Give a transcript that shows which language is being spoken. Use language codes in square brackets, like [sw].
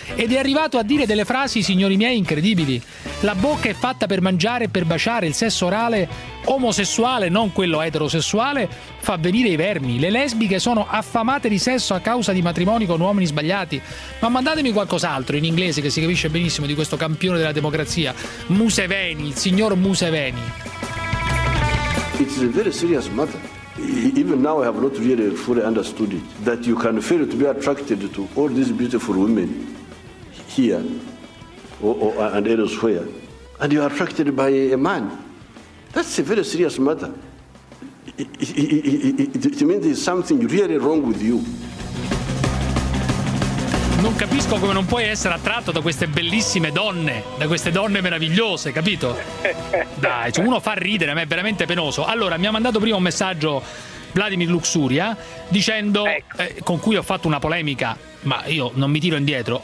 [it] Ed è arrivato a dire delle frasi, signori miei, incredibili. La bocca è fatta per mangiare e per baciare, il sesso orale omosessuale, non quello eterosessuale, fa venire i vermi. Le lesbiche sono affamate di sesso a causa di matrimoni con uomini sbagliati. Ma mandatemi qualcos'altro in inglese, che si capisce benissimo, di questo campione della democrazia, Museveni, il signor Museveni. [en] It's a very serious matter. Even now I have not really fully understood it, that you can fail to be attracted to all these beautiful women here and elsewhere, and you are attracted by a man. That's a very serious matter. It means there's something really wrong with you. [it] Non capisco come non puoi essere attratto da queste bellissime donne, da queste donne meravigliose, capito? Dai, cioè uno fa ridere, ma è veramente penoso. Allora, mi ha mandato prima un messaggio Vladimir Luxuria, dicendo, ecco, con cui ho fatto una polemica, ma io non mi tiro indietro.